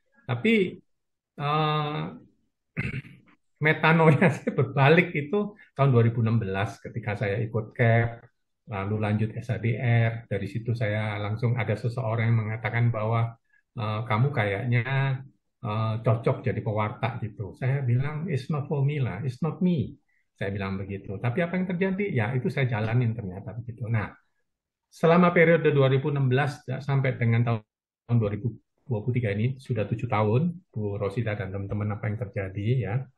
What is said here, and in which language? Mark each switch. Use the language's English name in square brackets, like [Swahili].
[Indonesian] Tapi eh, metanoia saya berbalik itu tahun 2016 ketika saya ikut CAP, lalu lanjut SADR. Dari situ saya langsung ada seseorang yang mengatakan bahwa kamu kayaknya cocok jadi pewarta gitu. Saya bilang, [English] it's not for me lah, it's not me. [Indonesian] Saya bilang begitu. Tapi apa yang terjadi? Ya itu saya jalanin ternyata begitu. Nah, selama periode 2016 sampai dengan tahun 2023 ini, sudah 7 tahun, Bu Rosida dan teman-teman apa yang terjadi ya.